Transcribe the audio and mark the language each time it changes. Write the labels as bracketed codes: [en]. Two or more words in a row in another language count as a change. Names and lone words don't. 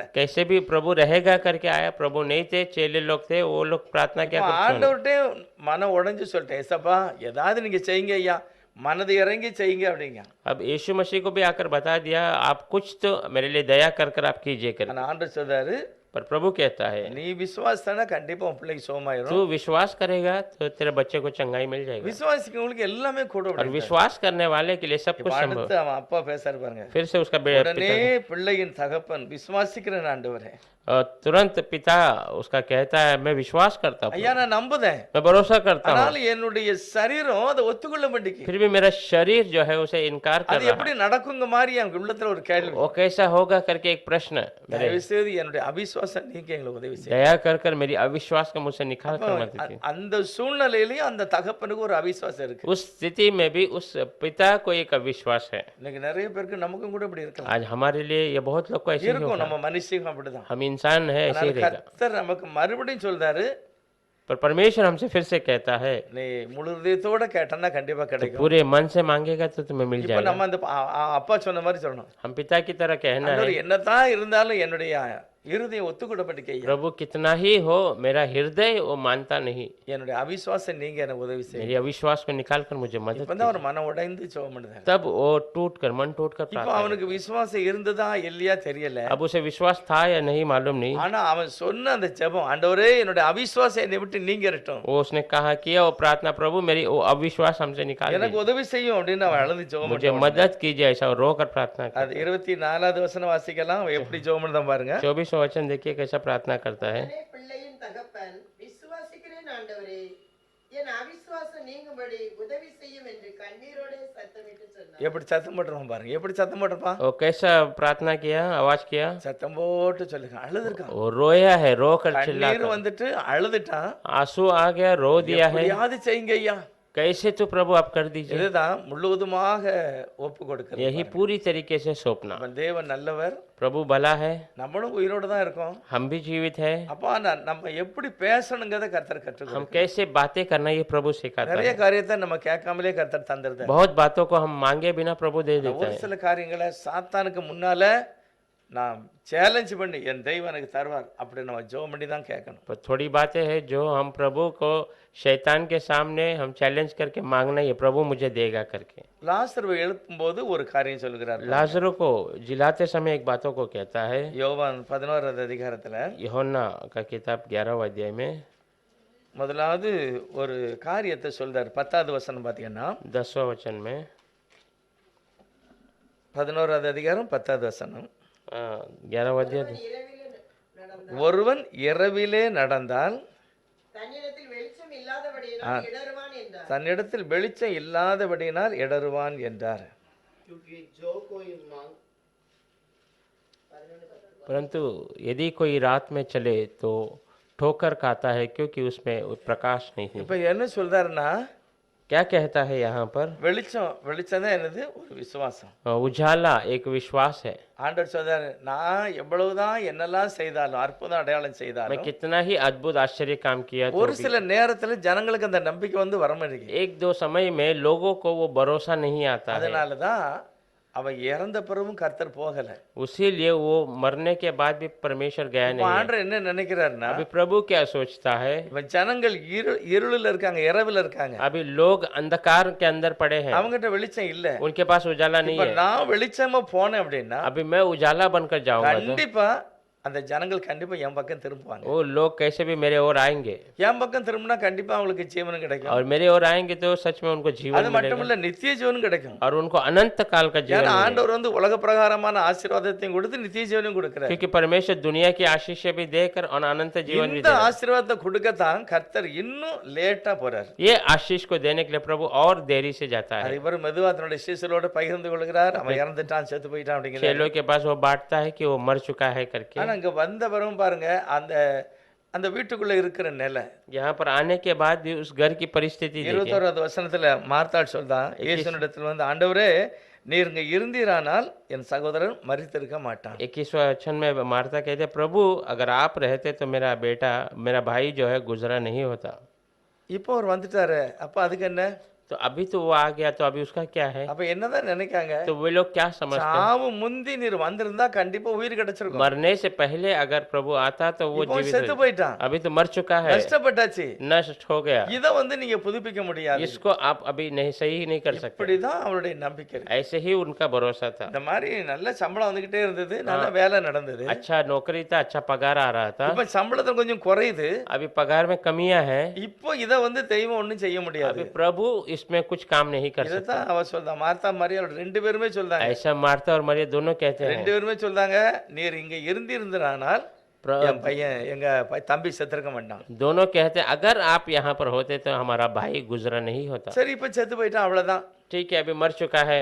[hi] कैसे भी प्रभु रहेगा करके आया, प्रभु नहीं थे, चेले लोग थे, वो लोग प्रार्थना क्या करते हैं। [ta] ஆண்டவர்கிட்ட மனம் உடைஞ்சு சொல்லிட்டேன், ஏசப்பா ஏதாவது நீங்க செய்யுங்க ஐயா, மனது இறங்கி செய்யுங்க அப்படிங்க. [hi] अब यीशु मसीह को भी आकर बता दिया, आप कुछ तो मेरे लिए दया कर आप कीजिए कर। [ta] ஆனா ஆண்டவர் சொல்றாரு, [hi] पर प्रभु कहता है, [ta] நீ விசுவாசனா கண்டிப்பா உன் பிள்ளைக்கு [hi] तू [ta] சுகமாயிரும். [hi] विश्वास करेगा तो तेरे बच्चे को चंगाई मिल जाएगा। [ta] விசுவாசிக்கிறவங்களுக்கு எல்லாமே கூடும். [hi] और विश्वास करने वाले के लिए सब कुछ संभव [ta] அடுத்து அவன் அப்பா பேசாரு பாருங்க. [hi] है। फिर से उसका [ta] உடனே பிள்ளையின் தகப்பன், விசுவாசிக்கிறேன் ஆண்டவரே. [hi] तुरंत पिता उसका कहता है, मैं विश्वास करता हूँ, [ta] ஐயா நான் நம்புதேன், [hi] मैं भरोसा करता हूँ, [ta] ஆனால் என்னுடைய சரீரம் அதை ஒத்துக்கொள்ள மாட்டேங்குது. [hi] फिर भी मेरा शरीर जो है उसे इनकार कर [ta] அது [hi] रहा [ta] எப்படி நடக்குங்க மாதிரி எனக்கு உள்ளத்துல ஒரு கேள்வி. [hi] है। वो कैसा होगा करके एक प्रश्न मेरे, [ta] தயவு செய்து என்னுடைய அவிசுவாசம் நீங்க எங்களுக்கு உதவி செய்யுங்க. [hi] दया कर मेरी अविश्वास को मुझसे निकाल कर मत दीजिए। [ta] அந்த சூழ்நிலையிலயும் அந்த தகப்பனுக்கு ஒரு அவிசுவாசம் இருக்கு. [hi] उस स्थिति में भी उस पिता को एक अविश्वास है। [ta] இன்னைக்கு நிறைய பேருக்கு நமக்கும் கூட இப்படி இருக்கலாம். [hi] आज हमारे लिए ये बहुत लोग को ऐसे ही [ta] இருக்கும், [hi] होगा। [ta] நம்ம மனுஷங்க அப்படிதான். [hi] हम इंसान है, ऐसे ही [ta] ஆனால் [hi] रहेगा। [ta] கர்த்தர் நமக்கு மறுபடியும் சொல்றாரு, [hi] पर परमेश्वर हमसे फिर से कहता है, [ta] நீ முழு இதயத்தோட கேட்டனா கண்டிப்பா கிடைக்கும். [hi] पूरे मन से मांगेगा तो तुम्हें मिल [ta] இப்ப [hi] जाएगा। [ta] நம்ம அந்த அப்பா சொன்ன மாதிரி சொல்லணும். [hi] हम पिता की तरह कहना है, [ta] ஆண்டவரே, என்னதான் இருந்தாலும் என்னுடைய இருதயம் ஒத்துக்கூடப்பட்டுக்க ஐயா. [hi] प्रभु कितना ही हो मेरा हृदय वो मानता नहीं। [ta] என்னுடைய அவிசுவாசம் நீங்க எனக்கு உதவி [hi] मेरी [ta] செய்யுங்க. [hi] अविश्वास को निकाल कर मुझे मदद [ta] இப்பதான் அவர் மனம் உடைந்து ஜெபம் பண்ணுறாரு. [hi] तब वो टूट कर मन टूट कर [ta] இப்போ [hi] प्रार्थना [ta] அவனுக்கு விசுவாசம் இருந்ததா இல்லையா தெரியல. [hi] अब उसे विश्वास था या नहीं मालूम नहीं। [ta] ஆனா அவன் சொன்ன அந்த ஜெபம், ஆண்டவரே என்னுடைய அவிசுவாசம் என்னை விட்டு நீங்கறட்டும், [hi] वो उसने कहा किया वो प्रार्थना, प्रभु मेरी वो अविश्वास हमसे निकाल [ta] எனக்கு [hi] दीजिए, [ta] உதவி செய்யும் அப்படின்னு அவன் அழுது ஜெபம் [hi] मुझे [ta] பண்ணான். [hi] मदद कीजिए, ऐसा रो कर प्रार्थना कर। [ta] அது 24வது வசனம் வாசிக்கலாம். அவன் எப்படி ஜெபம் பண்ணதான் பாருங்க. [hi] 24वां वचन देखिए कैसा प्रार्थना करता है। [ta] உடனே பிள்ளையின் தகப்பன், விசுவாசிக்கிறேன் ஆண்டவரே, என் அவிசுவாசம் நீங்கும்படி உதவி செய்யும் என்று கண்ணீரோட சத்தமிட்டு சொன்னார். எப்படி சத்தம் போட்டுருவான் பாருங்க. எப்படி சத்தம் போட்டிருப்பான்? [hi] वो कैसा प्रार्थना किया, आवाज किया, [ta] சத்தம் போட்டு சொல்லுங்க. அழுதுருக்கான். [hi] वो रोया है, रो कर चिल्ला [ta] கண்ணீர் [hi] कर, [ta] வந்துட்டு அழுதுட்டான். [hi] आंसू आ गया, रो दिया है। [ta] எப்படியாவது செய்யுங்க ஐயா. [hi] कैसे तो प्रभु आप कर दीजिए, [ta] இதுதான் முழுவதுமாக ஒப்பு கொடுக்கிறது. [hi] यही पूरी तरीके से सौंपना। [ta] நம்ம தேவன் நல்லவர், [hi] प्रभु भला है, [ta] நம்மளும் உயிரோட தான் இருக்கோம். [hi] हम भी जीवित है, [ta] அப்போ நம்ம எப்படி பேசணுங்கிறத கர்த்தர் [hi] हम [ta] கற்றுக் [hi] कैसे बातें करना ये प्रभु सिखाता [ta] நிறைய [hi] है। [ta] காரியத்தை நம்ம கேட்காமலே கர்த்தர் தந்துருது. [hi] बहुत बातों को हम मांगे बिना प्रभु दे देता [ta] ஒரு [hi] है। [ta] சில காரியங்களை சாத்தானுக்கு முன்னால நான் சேலஞ்ச் பண்ணி என் தெய்வம் எனக்கு தருவார் அப்படி நம்ம ஜெபம் பண்ணி தான் கேட்கணும். [hi] पर थोड़ी बातें हैं जो हम प्रभु को शैतान के सामने हम चैलेंज करके मांगना, ये प्रभु मुझे देगा करके। [ta] லாசருவை எழுப்பும்போது ஒரு காரியம் சொல்கிறார். [hi] लाजरो को जिलाते समय एक बातों को कहता है, [ta] யோவான் 11வது அதிகாரத்துல [hi] यूहन्ना का किताब 11वें अध्याय में [ta] முதலாவது ஒரு காரியத்தை சொல்றார். 10வது வசனம் பார்த்தீங்கன்னா [hi] 10वें वचन में [ta] 11வது அதிகாரம் 10வது வசனம். [hi] 11वें अध्याय [ta] இரவிலே நடந்தார். ஒருவன் இரவிலே நடந்தால் தன்னிடத்தில் வெளிச்சம் இல்லாதபடியினால் இடறுவான் என்றார். தன்னிடத்தில் வெளிச்சம் இல்லாதபடியினால் இடறுவான் என்றார். [hi] क्योंकि जो कोई मांग परंतु यदि कोई रात में चले तो ठोकर खाता है, क्योंकि उसमें प्रकाश नहीं है। [ta] இப்ப என்ன சொல்றாருன்னா, [hi] क्या कहता है यहाँ पर, [ta] வெளிச்சம் தான் என்னது, ஒரு விசுவாசம். [hi] उजाला एक विश्वास है। [ta] ஆண்டவர் சொல்றாரு, நான் எவ்வளவுதான் என்னெல்லாம் செய்தாலும், அற்புதம் அடையாளம் [hi] मैं [ta] செய்தாலும், [hi] कितना ही अद्भुत आश्चर्य काम किया तो [ta] ஒரு [hi] भी [ta] சில நேரத்துல ஜனங்களுக்கு அந்த நம்பிக்கை வந்து வர மாட்டேங்குது. [hi] एक दो समय में लोगों को वो भरोसा नहीं आता है, [ta] அதனாலதான் அவன் இறந்த பிறகும் கர்த்தர் போகல. [hi] उसीलिए वो मरने के बाद भी परमेश्वर गया [ta] இப்ப [hi] नहीं है। [ta] ஆண்டவர் என்ன நினைக்கிறாருன்னா, [hi] अभी प्रभु क्या सोचता है, [ta] இவன் ஜனங்கள் இருளில் இருக்காங்க, இரவில் இருக்காங்க, [hi] अभी लोग अंधकार के अंदर पड़े हैं, [ta] அவங்ககிட்ட வெளிச்சம் இல்ல. [hi] उनके पास उजाला नहीं [ta] இப்ப [hi] है। [ta] நான் வெளிச்சமா போனேன் அப்படின்னா [hi] अभी मैं उजाला बनकर जाऊंगा तो [ta] கண்டிப்பா அந்த ஜனங்கள் கண்டிப்பா என் பக்கம் திரும்புவாங்க. [hi] वो लोग कैसे भी मेरे ओर आएंगे, [ta] என் பக்கம் திரும்பினா கண்டிப்பா அவங்களுக்கு ஜீவனும் கிடைக்கும். [hi] और मेरे ओर आएंगे तो सच में उनको जीवन [ta] அது மட்டும் [hi] मिलेगा, [ta] இல்ல, நித்திய ஜீவனும் கிடைக்கும். [hi] और उनको अनंत काल का जीवन [ta] ஏன்னா [hi] मिलेगा। [ta] ஆண்டவர் வந்து உலக பிரகாரமான ஆசீர்வாதத்தையும் கொடுத்து நித்திய ஜீவனையும் கொடுக்கிறார். [hi] क्योंकि परमेश्वर दुनिया की आशीष भी देकर और अनंत जीवन भी [ta] இந்த [hi] देगा। [ta] ஆசீர்வாதத்தை கொடுக்கத்தான் கர்த்தர் இன்னும் லேட்டா போறார். [hi] ये आशीष को देने के लिए प्रभु और देरी से जाता है। [ta] அது இவர் மெதுவா தன்னுடைய சீசரோட பகிர்ந்து கொள்கிறார். அவன் இறந்துட்டான், செத்து போயிட்டான் அப்படிங்கிறார். [hi] चेलों के पास वो बांटता है कि वो मर चुका है करके। [ta] ஆனா இங்க வந்தவரும் பாருங்க, அந்த அந்த வீட்டுக்குள்ள இருக்கிற நிலை. [hi] यहाँ पर आने के बाद भी उस घर की परिस्थिति देखिए। [ta] 21வது வசனத்துல மார்த்தாள் சொல்றான், இயேசுவினிடத்தில் வந்து, ஆண்டவரே நீர் இங்க இருந்தீரானால் என் சகோதரன் மரித்திருக்க மாட்டான். [hi] 21वें वचन में मार्था कहते, प्रभु अगर आप रहते तो मेरा बेटा, मेरा भाई जो है गुजरा नहीं होता। [ta] இப்போ அவர் வந்துட்டாரு, அப்ப அதுக்கு என்ன? [hi] तो अभी तो वो आ गया, तो अभी उसका क्या है? [ta] அப்ப என்னதான் நினைக்காங்க? [hi] तो वे लोग क्या समझते हैं? [ta] சாவு முந்தி நீர் வந்திருந்தா கண்டிப்பா உயிர் கிடைச்சிருக்கும். [hi] मरने से पहले अगर प्रभु आता तो वो [ta] இப்போ [hi] जीवित [ta] செத்து [hi] हो। [ta] போயிட்டான், [hi] अभी तो मर चुका है, [ta] கஷ்டப்பட்டாச்சு. [hi] नष्ट हो गया। [ta] இத வந்து நீங்க புதுப்பிக்க முடியாது. [hi] इसको आप अभी नहीं सही नहीं कर सकते। [ta] இப்படிதான் அவருடைய நம்பிக்கை இருக்கு. [hi] ऐसे ही उनका भरोसा था। [ta] இந்த மாதிரி நல்ல சம்பளம் வந்துகிட்டே இருந்தது, நல்ல வேலை நடந்தது. [hi] अच्छा नौकरी था, अच्छा पगार आ रहा था। [ta] இப்ப சம்பளத்துல கொஞ்சம் குறையுது. [hi] अभी पगार में कमियां हैं। [ta] இப்போ இத வந்து தெய்வம் ஒண்ணும் செய்ய முடியாது. [hi] अभी प्रभु इसमें कुछ काम नहीं कर सकता। [ta] இதுதான் அவ சொல்றா, மார்த்தா மரியாள் ரெண்டு பேருமே சொல்றாங்க. [hi] ऐसा मार्था और मरियम दोनों कहते हैं। [ta] ரெண்டு பேருமே சொல்றாங்க, நீர் இங்க இருந்திருந்தானால் என் பையன் எங்க தம்பி செத்துருக்க மாட்டான். [hi] दोनों कहते हैं अगर आप यहाँ पर होते तो हमारा भाई गुजरा नहीं होता। [ta] சரி, இப்ப செத்து போயிட்டான், அவ்வளவுதான். [hi] ठीक है, अभी मर चुका है,